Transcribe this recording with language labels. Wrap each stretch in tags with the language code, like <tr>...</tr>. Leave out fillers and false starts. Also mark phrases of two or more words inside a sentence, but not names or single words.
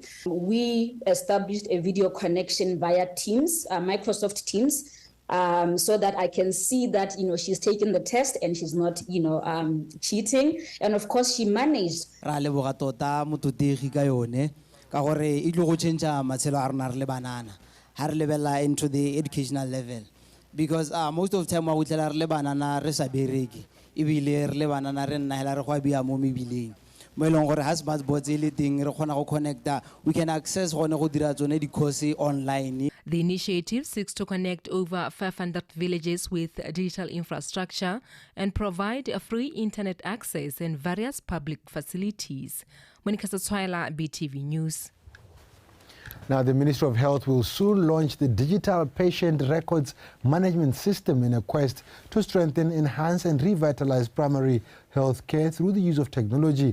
<en>We established a video connection via Teams, Microsoft Teams, so that I can see that, she's taken the test and she's not, cheating. And of course, she managed. Into the educational level.</en> <tn>Because most of the time we tell our banana resabereki ibile re banana re nna hela re go bia mo mebileng mo elong gore ha</tn> <en>smart bots</en> <tn>ile teng re khona go connecta</tn> <en>we can access</en> <tn>gone go dira tsone di</tn> <en>course online. The initiative seeks to connect over 500 villages with digital infrastructure and provide a free internet access and various public facilities. Monica Satswaila, BTV News. Now, the Ministry of Health will soon launch the Digital Patient Records Management System in a quest to strengthen, enhance and revitalize primary health care through the use of technology.</en>